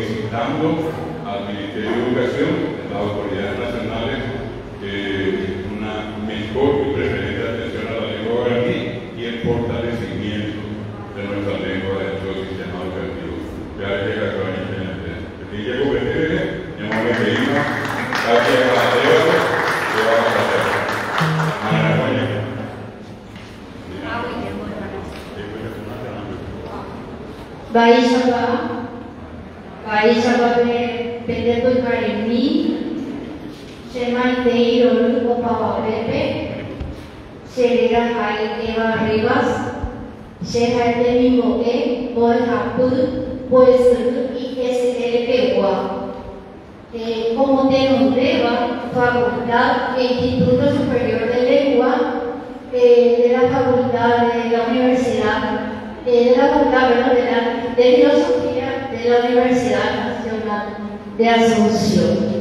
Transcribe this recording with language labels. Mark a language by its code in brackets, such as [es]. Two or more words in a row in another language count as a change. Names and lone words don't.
[es] solicitando al Ministerio de Educación, a las autoridades nacionales, una mejor y preferente atención a la lengua guaraní y el fortalecimiento de nuestra lengua dentro del sistema educativo. Gracias a toda la gente. Gracias a Baishapa Pedeto Karimi, Shema Teiro Lupo Papapepe, Sherira Hai Eva Rivas, Sheha Demi Boe, Boe Hapu, Boe Suru y SLP como te nombreba, Facultad e Instituto Superior de Lengua de la Facultad de la Universidad, de la Facultad de Filosofía de la Universidad Nacional de Asunción.